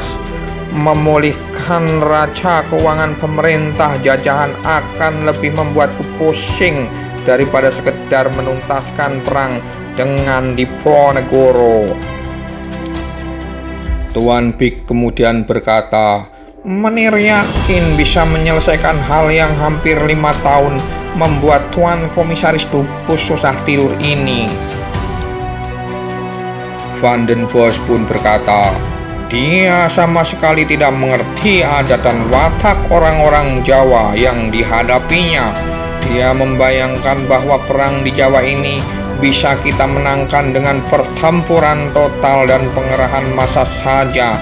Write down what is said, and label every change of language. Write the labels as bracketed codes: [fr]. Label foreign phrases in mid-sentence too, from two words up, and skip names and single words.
[id] Memulihkan raca keuangan pemerintah jajahan akan lebih membuatku pusing daripada sekedar menuntaskan perang dengan Diponegoro. Tuan Big kemudian berkata, Menir yakin bisa menyelesaikan hal yang hampir 5 tahun membuat Tuan Komisaris Dubus susah tidur ini. Van den Bosch pun berkata, dia sama sekali tidak mengerti adat dan watak orang-orang Jawa yang dihadapinya. Dia membayangkan bahwa perang di Jawa ini bisa kita menangkan dengan pertempuran total dan pengerahan massa saja.